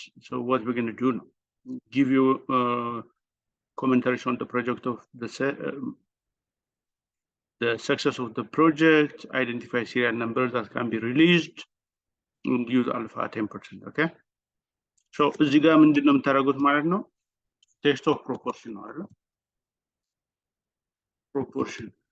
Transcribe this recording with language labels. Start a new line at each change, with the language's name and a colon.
English: So what we're going to do now? Give you commentaries on the project of the success of the project, identify serial numbers that can be released, and use alpha 10%. Okay.
Amharic: So እዚህ ጋር ምንድነው የምታደርጉት ማለት ነው?
English: Test of proportion
Amharic: ነው አይደል?
English: Proportion.